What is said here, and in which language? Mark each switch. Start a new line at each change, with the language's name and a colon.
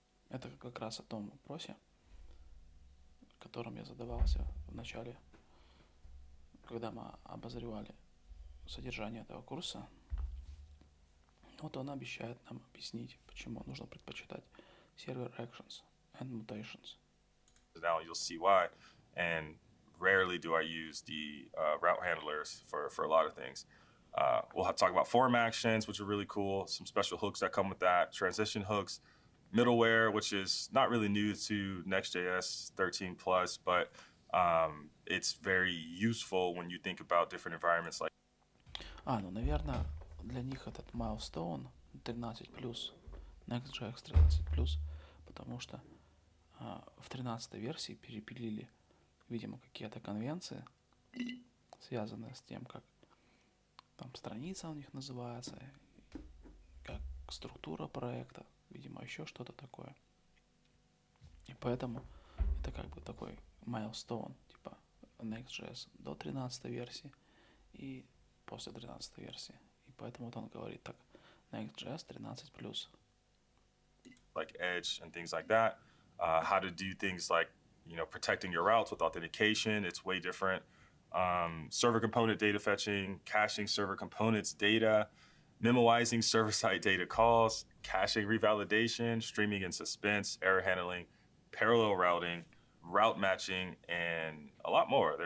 Russian: Это как раз о том вопросе, которым я задавался в начале, когда мы обозревали содержание этого курса. Вот он обещает нам объяснить, почему нужно предпочитать
English: server actions and mutations. Now you'll see why. And rarely do I use the route handlers for a lot of things. We'll talk about form actions, which are really cool. Some special hooks that come with that. Transition hooks. Middleware, which is not really new to Next.js 13 plus, but it's very useful when you think about different environments like.
Russian: Ну, наверное, для них этот milestone 13+, Next.js 13+, потому что в 13-й версии перепилили, видимо, какие-то конвенции, связанные с тем, как там страница у них называется, как структура проекта, видимо, еще что-то такое. И поэтому это как бы такой milestone, типа Next.js до 13 версии и после 13 версии. И поэтому вот он говорит так, Next.js 13+.
English: Like Edge and things like that. How to do things like, you know, protecting your routes with authentication. It's way different. Server component data fetching, caching server components data, memoizing server-side data calls, caching revalidation, streaming in suspense, error handling, parallel routing, route matching, and a lot more.